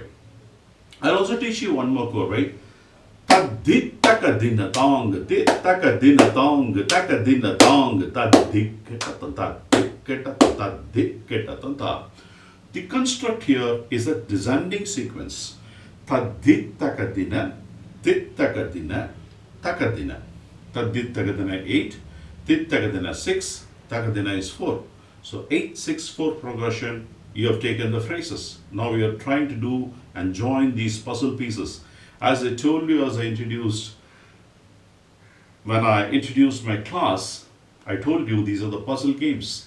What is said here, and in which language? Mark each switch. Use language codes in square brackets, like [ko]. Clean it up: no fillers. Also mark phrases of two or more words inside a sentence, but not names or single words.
[en] I'll also teach you one more korvai. Taditaka tong, ditaka tong, taka tong, tadiketa. The construct here is a descending sequence. Taditaka dina, takadina. Taditaka 8, ditaka 6, takadina is 4. So 8, 6, 4 progression. You have taken the phrases. Now we are trying to do and join these puzzle pieces. As I told you, when I introduced my class, I told you these are the puzzle games.